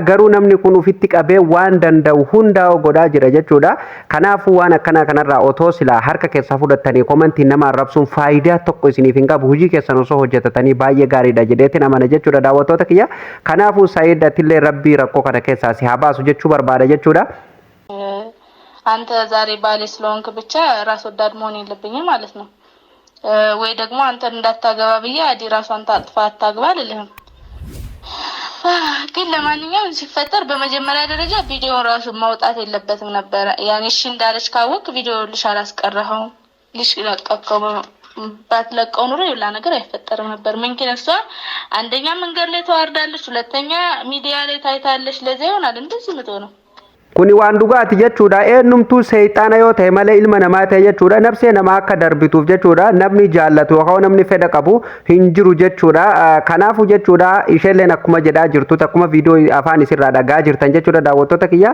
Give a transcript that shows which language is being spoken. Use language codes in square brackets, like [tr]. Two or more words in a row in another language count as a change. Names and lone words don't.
[om] Garuu namni kun ufitti qabee waan danda'u hundaa godhaa jira jechuudha. Kanaafuu waan akkanaa kanarraa otoo silaa harka keessaa fudhattanii komantii nama arrabsuun faayidaa tokko isiniif hin qabu. Hojii keessan osoo hojjetatanii baay'ee gaariidha jedheetiin amana jechuudha daawwattoota kiyya. Kanaafuu Said atillee rabbii rakkoo kana keessaa si haa baasu jechuu barbaada jechuudha. [am] አንተ ዛሬ ባሌ ስለሆንክ ብቻ ራስ ወዳድ መሆን የለብኝም ማለት ነው ወይ ደግሞ አንተ እንዳታገባ ብዬ አዲ ራሷን ታጥፋ አታግባ ልልህም። ግን ለማንኛውም ሲፈጠር በመጀመሪያ ደረጃ ቪዲዮውን ራሱ ማውጣት የለበትም ነበር። ያኔ እሺ እንዳለች ካወቅ ቪዲዮ ልሽ አላስቀረኸው ልሽ ለቀቀው ባትለቀው ኑሮ ይላ ነገር አይፈጠርም ነበር። ምንኪን እሷ አንደኛ መንገድ ላይ ተዋርዳለች፣ ሁለተኛ ሚዲያ ላይ ታይታለች። ለዚህ ይሆናል እንደዚህ ምትሆነው። [om] Kuni waan dhugaati jechuudha. Eenyumtuu seexaana yoo ta'e malee ilma namaa ta'e jechuudha. Nafsee namaa akka darbituuf jechuudha. Namni jaallatu yookaan namni fedha qabu hin jiru jechuudha. Kanaafuu jechuudha isheelleen akkuma jedhaa jirtu akkuma viidiyoo afaan isirraa dhagaa jirtan jechuudha daawwattoota kiyya.